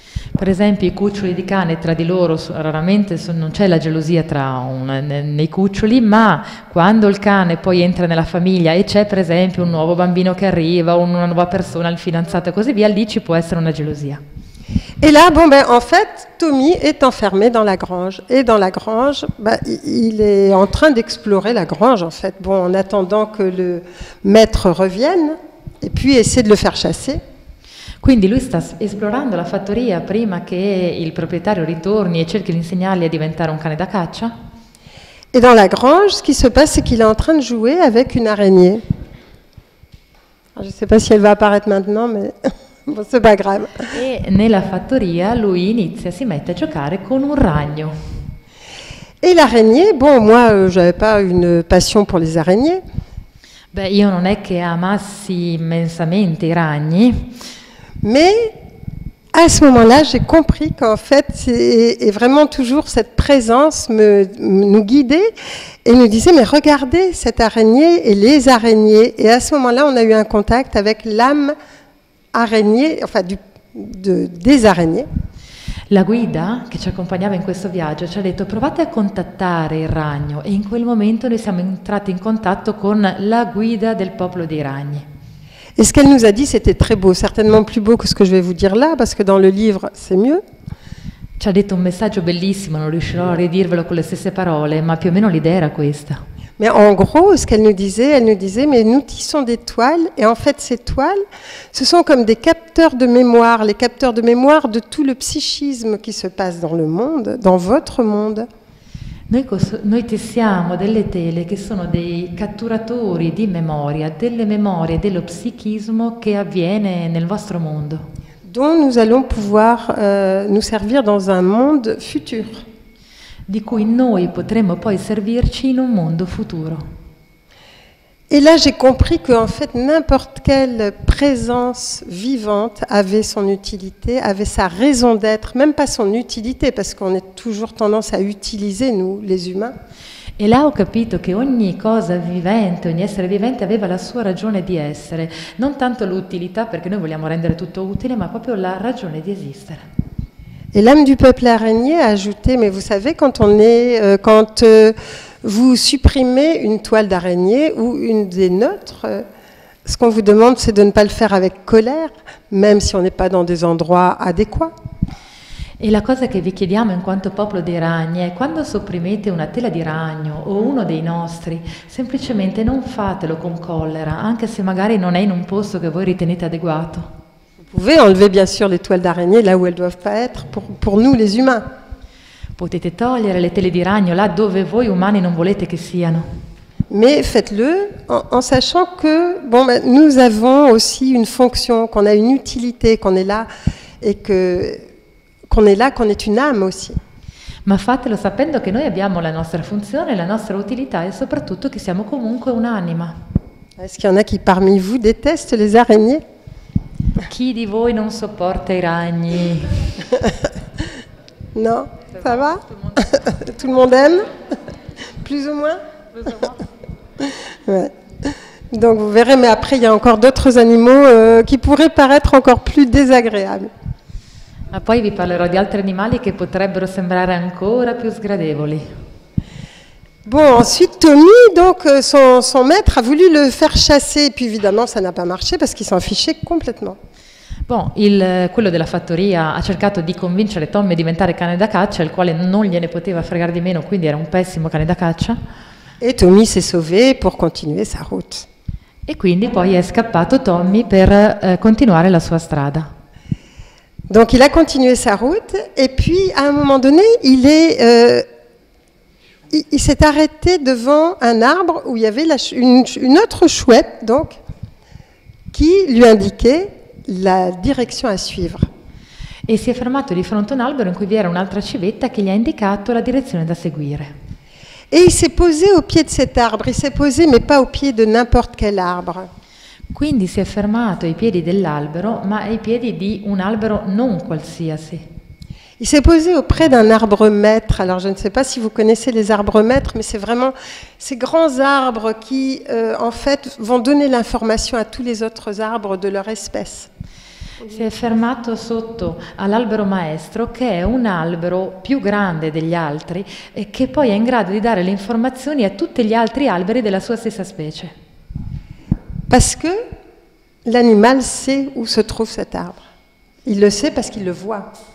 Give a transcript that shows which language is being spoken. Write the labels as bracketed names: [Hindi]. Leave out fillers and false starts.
[Italian] Per esempio i cuccioli di cane tra di loro, raramente non c'è la gelosia nei cuccioli, ma quando il cane poi entra nella famiglia e c'è per esempio un nuovo bambino che arriva, una nuova persona, il fidanzato e così via, lì ci può essere una gelosia. [French] Et là, bon, ben, en fait, Tommy est enfermé dans la grange. Et dans la grange, ben, il est en train d'explorer la grange, en fait, bon, en attendant que le maître revienne, et puis essaie de le faire chasser. [Italian] Quindi lui sta esplorando la fattoria prima che il proprietario ritorni e cerchi di insegnargli a diventare un cane da caccia. [French] Et dans la grange, ce qui se passe, c'est qu'il est en train de jouer avec une araignée. Alors, je ne sais pas si elle va apparaître maintenant, mais bon, c'est pas grave. [Italian] E nella fattoria lui si mette a giocare con un ragno. [French] Et l'araignée, bon, moi, j'avais pas une passion pour les araignées. [Italian] Beh, io non è che amassi immensamente i ragni. [French] Mais à ce moment-là, j'ai compris qu'en fait, et vraiment toujours cette présence nous guidait et nous disait, mais regardez cette araignée et les araignées. Et à ce moment-là, on a eu un contact avec l'âme araignée, enfin des araignées. [Italian] La guida che ci accompagnava in questo viaggio ci ha detto provate a contattare il ragno, e in quel momento noi siamo entrati in contatto con la guida del popolo dei ragni. [French] Et ce qu'elle nous a dit, c'était très beau, certainement plus beau que ce que je vais vous dire là, parce que dans le livre, c'est mieux. [Italian] Ci ha detto un messaggio bellissimo, non riuscirò a ridirvelo con le stesse parole, ma più o meno l'idea era questa. [French] Mais en gros, ce qu'elle nous disait, mais nous tissons des toiles, et en fait, ces toiles, ce sont comme des capteurs de mémoire, les capteurs de mémoire de tout le psychisme qui se passe dans le monde, dans votre monde. [Italian] Noi tessiamo delle tele che sono dei catturatori di memoria, delle memorie, dello psichismo che avviene nel vostro mondo. [French] Dont nous allons pouvoir nous servir dans un monde futur. [Italian] Di cui noi potremo poi servirci in un mondo futuro. [French] Et là, j'ai compris qu'en fait, n'importe quelle présence vivante avait son utilité, avait sa raison d'être, même pas son utilité, parce qu'on a toujours tendance à utiliser, nous, les humains. [Italian] E là ho capito che ogni cosa vivente, ogni essere vivente aveva la sua ragione di essere, non tanto l'utilità, perché noi vogliamo rendere tutto utile, ma proprio la ragione di esistere. [French] Et l'âme du peuple araignée a ajouté, mais vous savez, quand vous supprimez une toile d'araignée ou une des nôtres, ce qu'on vous demande, c'est de ne pas le faire avec colère, même si on n'est pas dans des endroits adéquats. [Italian] E la cosa che vi chiediamo in quanto popolo dei ragni è: quando sopprimete una tela di ragno o uno dei nostri, semplicemente non fatelo con collera, anche se magari non è in un posto che voi ritenete adeguato. [French] Vous pouvez enlever bien sûr les toiles d'araignée là où elles ne doivent pas être pour nous les humains. [Italian] Potete togliere le tele di ragno là dove voi umani non volete che siano. [French] Mais faites-le en sachant que bon, ben, nous avons aussi une fonction, qu'on a une utilité, qu'on est là et qu'on est une âme aussi. [Italian] Ma fatelo sapendo che noi abbiamo la nostra funzione, la nostra utilità e soprattutto che siamo comunque un'anima. [French] Est-ce qu'il y en a qui parmi vous détestent les araignées? [Italian] Chi di voi non sopporta i ragni? [French] Non, ça va? Tout le monde aime? Plus ou moins? Ouais. Donc vous verrez, mais après il y a encore d'autres animaux qui pourraient paraître encore plus désagréables. [Italian] Ma poi vi parlerò di altri animali che potrebbero sembrare ancora più sgradevoli. [French] Bon, ensuite Tommy, donc son maître a voulu le faire chasser, et puis évidemment ça n'a pas marché parce qu'il s'en fichait complètement. [Italian] Bon, quello della fattoria ha cercato di convincere Tommy a diventare cane da caccia, il quale non gliene poteva fregare di meno, quindi era un pessimo cane da caccia. [French] Et Tommy s'est sauvé pour continuer sa route. [Italian] E quindi poi è scappato Tommy per continuare la sua strada. [French] Donc il a continué sa route, et puis à un moment donné, il s'est arrêté devant un arbre où il y avait une autre chouette, donc, qui lui indiquait la direction à suivre. [Italian] E si è fermato di fronte a un albero in cui vi era un'altra civetta che gli ha indicato la direzione da seguire. [French] Et il s'est posé au pied de cet arbre. Il s'est posé, mais pas au pied de n'importe quel arbre. [Italian] Quindi si è fermato ai piedi dell'albero, ma ai piedi di un albero non qualsiasi. [French] Il s'est posé auprès d'un arbre maître. Alors je ne sais pas si vous connaissez les arbres maîtres, mais c'est vraiment ces grands arbres qui, en fait, vont donner l'information à tous les autres arbres de leur espèce. [Italian] Si è fermato sotto all'albero maestro, che è un albero più grande degli altri e che poi è in grado di dare le informazioni a tutti gli altri alberi della sua stessa specie. [French] Parce que l'animal sait où se trouve cet arbre. Il le sait parce qu'il le voit.